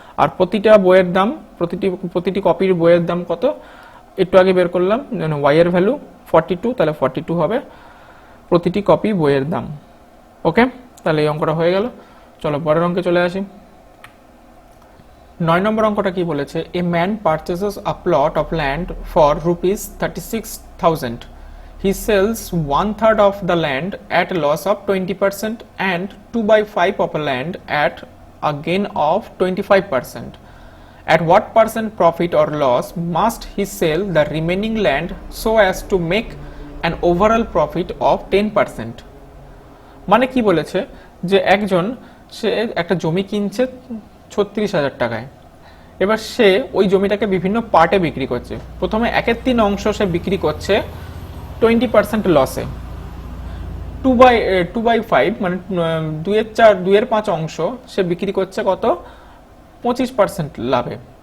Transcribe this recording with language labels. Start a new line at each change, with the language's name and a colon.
Bangla: আর প্রতিটা বইয়ের দাম, প্রতিটি কপির বইয়ের দাম কত একটু আগে বের করলাম, y এর ভ্যালু 42, তাহলে 42 হবে প্রতিটি কপি বইয়ের দাম। ওকে, তাহলে এই অঙ্কটা হয়ে গেল। চলো পরের অঙ্কে চলে আসি। 9 নম্বর অঙ্কটা কি বলেছে,
English: A man purchases a plot of land for ₹36,000. He sells 1/3 of the land at a loss of 20% and 2/5 of a land at a gain of 25%. At what percent profit or loss must he sell the remaining land so as to make an overall profit of 10%?
Bangla: মানে কি বলেছে যে একজন সে একটা জমি কিনছে 36,000 টাকায়, এবার সে ওই জমিটাকে বিভিন্ন পার্টে বিক্রি করছে। প্রথমে 1/3 অংশ সে বিক্রি করছে 20% লসে, 2/5 মানে 2/5 অংশ সে বিক্রি করছে কত, 25% লাভে।